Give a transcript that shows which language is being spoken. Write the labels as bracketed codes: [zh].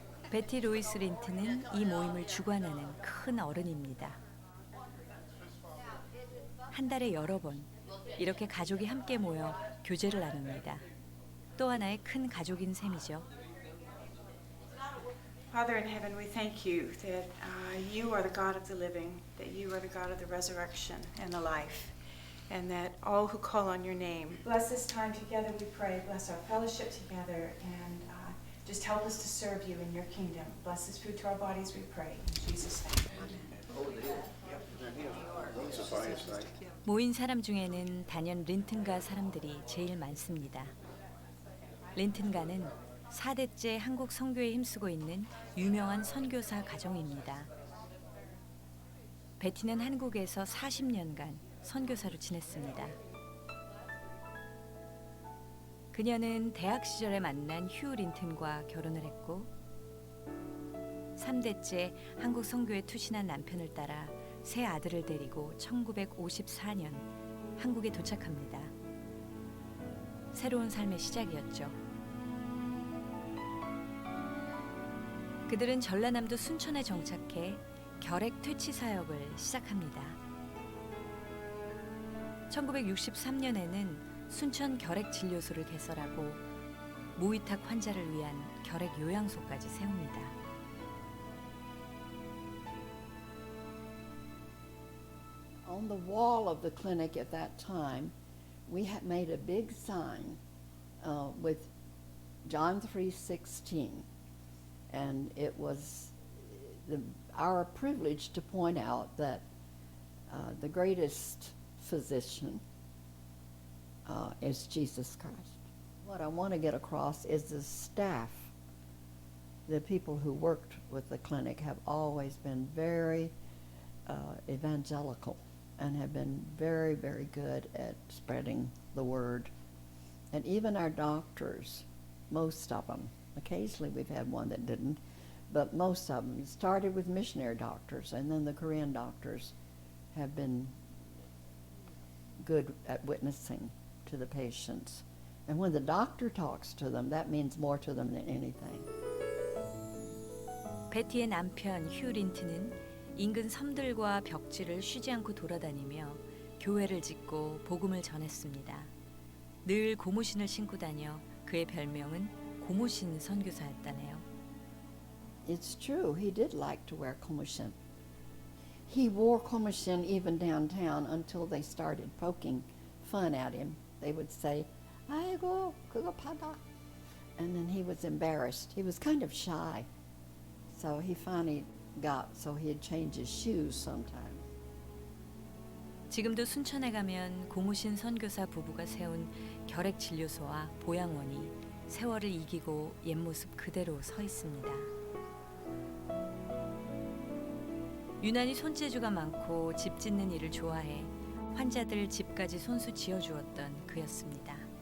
[ko] 베티 로이스 린트는 이 모임을 주관하는 큰 어른입니다. 한 달에 여러 번 이렇게 가족이 함께 모여 교제를 나눕니다. 또 하나의 큰 가족인 셈이죠. [en] Father in heaven, we thank you that you are the God of the living, that you are the God of the resurrection and the life, and that all who call on your name. Bless this time together, we pray. Bless our fellowship together, and just help us to serve you in your kingdom. Bless this food to our bodies, we pray. In Jesus' name, amen. [ko] 모인 사람 중에는 단연 린튼가 사람들이 제일 많습니다. 린튼가는 4대째 한국 선교에 힘쓰고 있는 유명한 선교사 가정입니다. 베티는 한국에서 40년간 선교사로 지냈습니다. 그녀는 대학 시절에 만난 휴 린튼과 결혼을 했고 3대째 한국 선교에 투신한 남편을 따라 세 아들을 데리고 1954년 한국에 도착합니다. 새로운 삶의 시작이었죠. 그들은 전라남도 순천에 정착해 결핵 퇴치 사역을 시작합니다. 1963년에는 순천 결핵 진료소를 개설하고 무위탁 환자를 위한 결핵 요양소까지 세웁니다. [en] On the wall of the clinic at that time, we had made a big sign with John 3:16, and it was our privilege to point out that the greatest physician is Jesus Christ. What I want to get across is the staff, the people who worked with the clinic have always been very evangelical and have been very, very good at spreading the word. And even our doctors, most of them, occasionally we've had one that didn't, but most of them started with missionary doctors, and then the Korean doctors have been good at witnessing to the patients. And when the doctor talks to them, that means more to them than anything. [ko] 베티의 남편 휴 린튼은 인근 섬들과 벽지를 쉬지 않고 돌아다니며 교회를 짓고 복음을 전했습니다. 늘 고무신을 신고 다녀 그의 별명은 고무신 선교사였다네요. [en] It's true, he did like to wear 고무신. He wore 고무신 even downtown until they started poking fun at him. They would say, [ko] 아이고, 그거 받아. [en] And then he was embarrassed. He was kind of shy. So he finally got so he'd change his shoes sometimes. [ko] 지금도 순천에 가면 고무신 선교사 부부가 세운 결핵 진료소와 보양원이 세월을 이기고 옛 모습 그대로 서 있습니다. 유난히 손재주가 많고 집 짓는 일을 좋아해 환자들 집까지 손수 지어주었던 그였습니다.